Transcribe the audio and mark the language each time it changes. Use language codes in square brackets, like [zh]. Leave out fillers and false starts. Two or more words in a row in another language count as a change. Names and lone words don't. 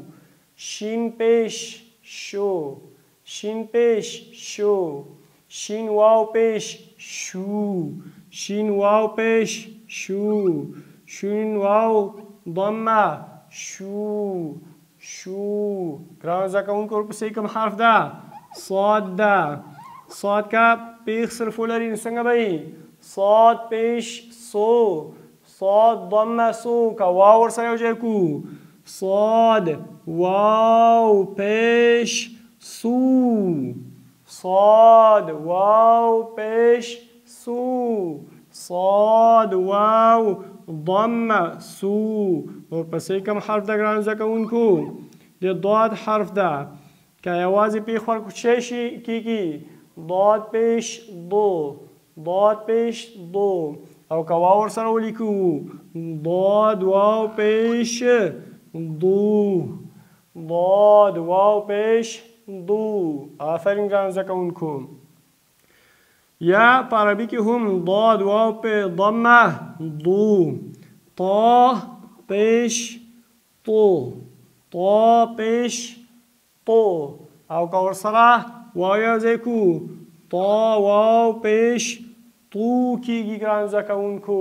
[ps] شین پیش شو، شین پیش شو، شین واو پیش شو، شین واو پیش شو، شین واو ضمه شو شو. ګرانو زده کوونکو ورپسې کوم حرف ده؟ صاد ده. صاد که پیښ صرف ولري نو څنګه به وي؟ صاد پیش سو، صاد ضمه سو. که واو ورسره یو ځای کړو صاد واو پیش سو، صاد واو پیش سو، صاد واو ضمه سو. ورپسې کوم حرف ده ګرانو زده کوونکو؟ د ضاد حرف ده. که یوازې پیښ ورکړو څه شي کیږي؟ ضاد پیش دو، ضاد پیش دو. او که واو ورسره ولیکو ضاد واو پیش دو، ضاد واو پیش دو. آفرین ګرانو زده کوونکو. یا په عربي کې هم ضاد واو په ضمه دو. طا پیش طو، طا پیش طو. او که ورسره واو یو ځای کړو طا واو پیش طو کیږي ګرانو زده کوونکو.